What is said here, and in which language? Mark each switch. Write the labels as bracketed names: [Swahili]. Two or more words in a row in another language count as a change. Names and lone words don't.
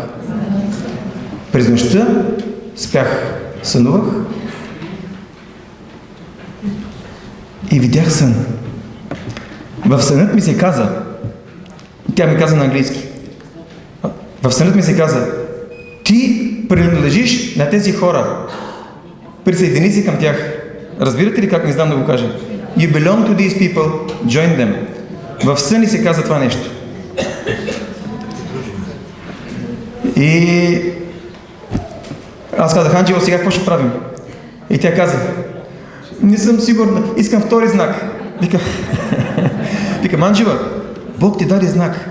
[Bulgarian] През нощта спях, сънувах и видях сън. В сънът ми се каза, тя ми каза на английски, в сънът ми се каза, ти принадлежиш на тези хора. Присъедини се към тях. Разбирате ли как не знам да го кажа? [English] You belong to these people, join them. [Bulgarian] В сън се каза това нещо. И аз казах, Анджела, сега какво ще правим? И тя каза, не съм сигурна, искам втори знак. Викам, Анджела, Бог ти даде знак.